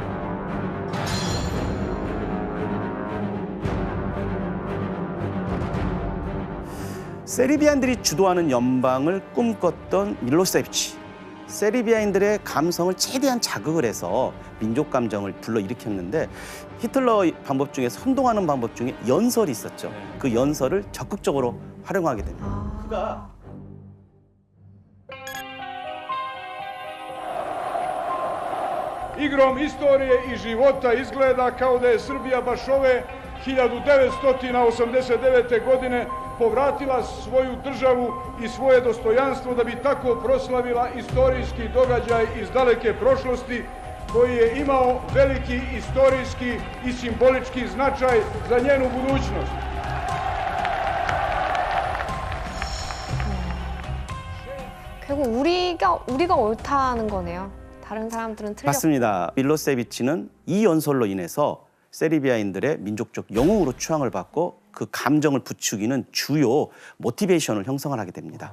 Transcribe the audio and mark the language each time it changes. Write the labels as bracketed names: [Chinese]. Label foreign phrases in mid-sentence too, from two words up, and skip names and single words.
[Korean] 세르비아인들이 주도하는 연방을 꿈꿨던 밀로세비치. 세르비아인들의 감성을 최대한 자극을 해서 민족 감정을 불러일으켰는데 히틀러 방법 중에 선동하는 방법 중에 연설이 있었죠. 그 연설을 적극적으로 활용하게 됩니다. 그가 [Serbian] Igrom istorije I života izgleda kao da je Srbija baš ove 1989. godine povratila svoju državu I svoje dostojanstvo da bi tako proslavila istorijski događaj iz daleke prošlosti koji je imao veliki istorijski I simbolički značaj za njenu budućnost. [Korean] 결국 우리가 옳다는 거네요. 다른 사람들은 틀렸고. 맞습니다. 밀로세비치는 이 연설로 인해서 세르비아인들의 민족적 영웅으로 추앙을 받고 그 감정을 부추기는 주요 모티베이션을 형성을 하게 됩니다.